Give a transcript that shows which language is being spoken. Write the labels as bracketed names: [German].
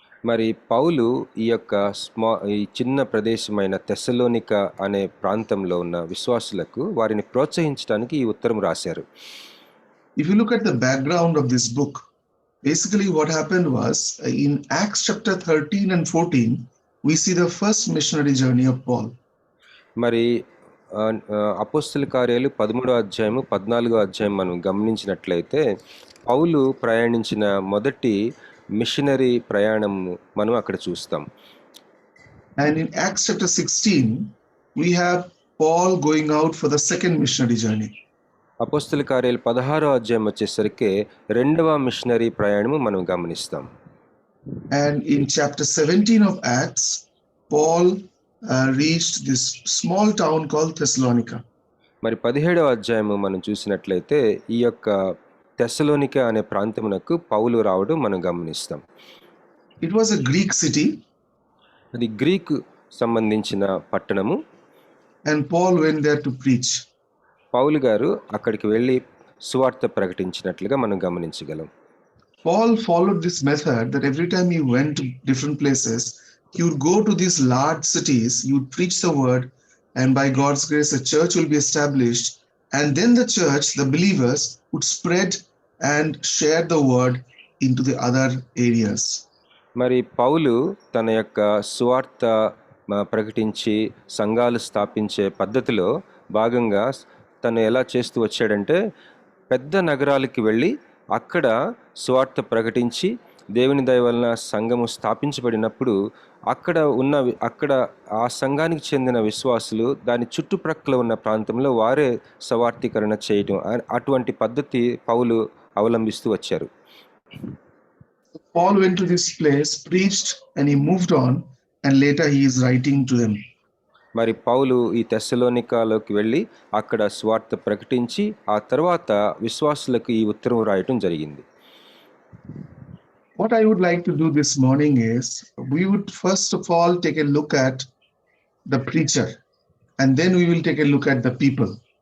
[Telugu] మరి పౌలు ఈ యొక్క ఈ చిన్న ప్రదేశమైన తెస్సలోనిక అనే ప్రాంతంలో ఉన్న విశ్వాసులకు వారిని ప్రోత్సహించడానికి ఈ ఉత్తరం రాశారు. [English] If you look at the background of this book, basically what happened was in Acts chapter 13 and 14, we see the first missionary journey of Paul. [Telugu] మరి అపోస్తల కార్యాలు 13వ అధ్యాయము 14వ అధ్యాయం మనం గమనించినట్లయితే పౌలు ప్రయాణించిన మొదటి మిషనరీ ప్రయాణం మనం అక్కడ చూస్తాం. [English] And in Acts chapter 16, we have Paul going out for the second missionary journey. [Telugu] అపోస్తల కార్యాలు 16వ అధ్యాయం వచ్చేసరికి రెండవ మిషనరీ ప్రయాణము మనం గమనిస్తాం. [English] And in chapter 17 of Acts, Paul reached this small town called Thessalonica. [Telugu] మరి 17వ అధ్యాయము మనం చూసినట్లయితే ఈ యొక్క తెస్సలోనిక అనే ప్రాంతమునకు పౌలు రావడం మనం గమనిస్తాం. [English] It was a Greek city. [Telugu] అది గ్రీకు సంబంధించిన పట్టణము. [English] And Paul went there to preach. [Telugu] పౌలు గారు అక్కడికి వెళ్ళి సువార్త ప్రకటించినట్లుగా మనం గమనించగలం. [English] Paul followed this method that every time he went to different places, he would go to these large cities, he would preach the word, and by God's grace, a church will be established. And then the church, the believers, would spread and share the word into the other areas. [Telugu] మరి పౌలు తన యొక్క సువార్త ప్రకటించి సంఘాలు స్థాపించే పద్ధతిలో భాగంగా తను ఎలా చేస్తూ వచ్చాడంటే పెద్ద నగరాలకి వెళ్ళి అక్కడ సువార్త ప్రకటించి దేవుని దయ వలన సంఘము స్థాపించబడినప్పుడు అక్కడ ఆ సంఘానికి చెందిన విశ్వాసులు దాని చుట్టుప్రక్కల ఉన్న ప్రాంతంలో వారే సవార్థీకరణ చేయటం అటువంటి పద్ధతి పౌలు అవలంబిస్తూ వచ్చారు. [English] Paul went to this place, preached, and he moved on, and later he is writing to them. [Telugu] మరి పౌలు ఈ తెస్సలోనికాలోకి వెళ్ళి అక్కడ స్వార్థ ప్రకటించి ఆ తర్వాత విశ్వాసులకు ఈ ఉత్తరం రాయటం జరిగింది. [English] What I would like to do this morning is, we would first of all take a look at the preacher, and then we will take a look at the people.